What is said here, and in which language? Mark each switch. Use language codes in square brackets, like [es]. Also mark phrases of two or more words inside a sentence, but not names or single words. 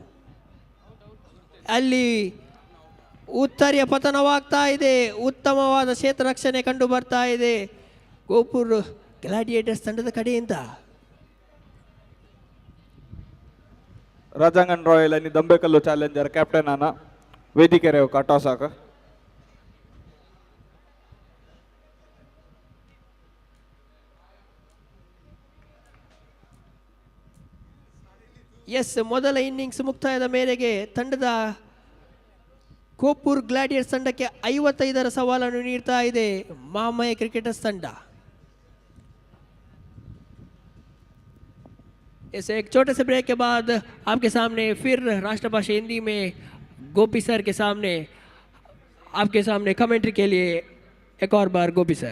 [kn] ಅಲ್ಲಿ ಉತ್ತರಿಯ ಪತನವಾಗ್ತಾ ಇದೆ. ಉತ್ತಮವಾದ ಕ್ಷೇತ್ರ ರಕ್ಷಣೆ ಕಂಡು ಬರ್ತಾ ಇದೆ ಗೋಪುರ್ ಗ್ಲಾಡಿಯೇಟರ್ಸ್ ತಂಡದ ಕಡೆಯಿಂದ. [kok] ರಾಜಾಂಗನ್ ರಾಯಲ್ आणि दंबेकल्लू चॅलेंजर कॅप्टन आना ವೇದಿಕೆ ರೇವ್ ಕಾಟಾಸಾಕ. [kn] ಎಸ್, ಮೊದಲ ಇನ್ನಿಂಗ್ಸ್ ಮುಕ್ತಾಯದ ಮೇರೆಗೆ ತಂಡದ ಗೋಪುರ್ ಗ್ಲಾಡಿಯರ್ಸ್ ತಂಡಕ್ಕೆ 55ರ ಸವಾಲನ್ನು ನೀಡ್ತಾ ಇದೆ ಮಾಮಯ ಕ್ರಿಕೆಟರ್ಸ್ ತಂಡ. [hi] इस एक छोटे से ब्रेक के बाद आपके सामने फिर राष्ट्रभाषा हिंदी में गोपी सर के सामने आपके सामने कमेंट्री के लिए एक और बार गोपी सर.